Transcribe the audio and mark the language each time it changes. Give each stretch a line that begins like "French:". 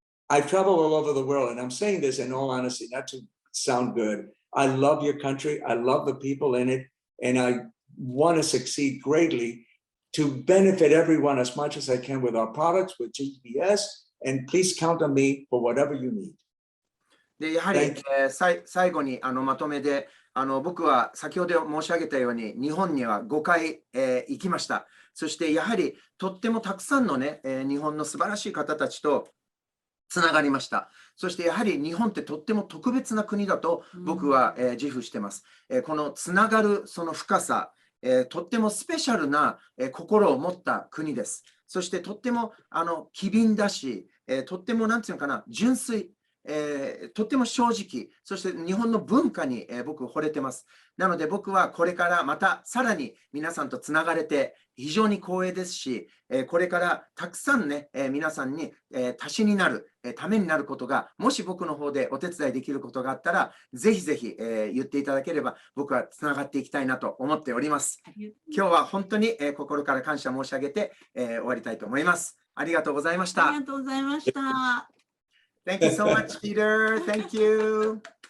English: I've traveled all over the world, and I'm saying this in all honesty, not to sound good. I love your country. I love the people in it, and I want to succeed greatly to benefit everyone as much as I can with our products, with GPS, and please count on me for whatever you need.
Japanese: でやはり、最後にまとめで僕は先ほど申し上げたように日本には5回、行きました。そしてやはりとってもたくさんのね、日本の素晴らしい方たちとつながりました。そしてやはり日本ってとっても特別な国だと僕は、自負してます。このつながるその深さ、とってもスペシャルな、心を持った国です。そしてとっても機敏だし、とってもなんていうのかな、純粋。とっても正直、そして日本の文化に、僕惚れてます。なので僕はこれからまたさらに皆さんとつながれて非常に光栄ですし、これからたくさんね、皆さんに、足しになる、ためになることが、もし僕の方でお手伝いできることがあったら、ぜひぜひ、言っていただければ僕はつながっていきたいなと思っております。今日は本当に、心から感謝申し上げて、終わりたいと思います。ありがとうございました。ありがとうございました。
English: Thank you so much, Peter. Thank you.